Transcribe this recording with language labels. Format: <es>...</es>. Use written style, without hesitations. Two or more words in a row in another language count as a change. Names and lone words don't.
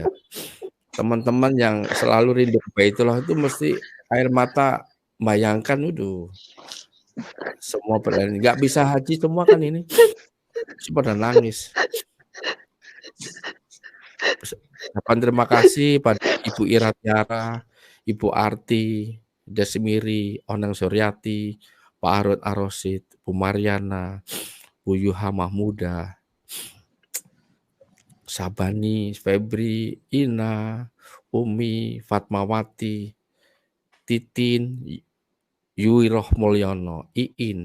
<id>Teman-teman yang selalu rindu ke Baitullah itu mesti air mata bayangkan semua berani nggak bisa haji semua kan ini pada nangis. Terima kasih pada Ibu Ira Tiara, Ibu Arti, Desmiri, Onang Suryati, Pak Arud Arosid, Bu Mariana, Bu Yuha Mahmuda, Sabani, Febri, Ina, Umi, Fatmawati, Titin, Yui Rohmulyono, Iin,</id>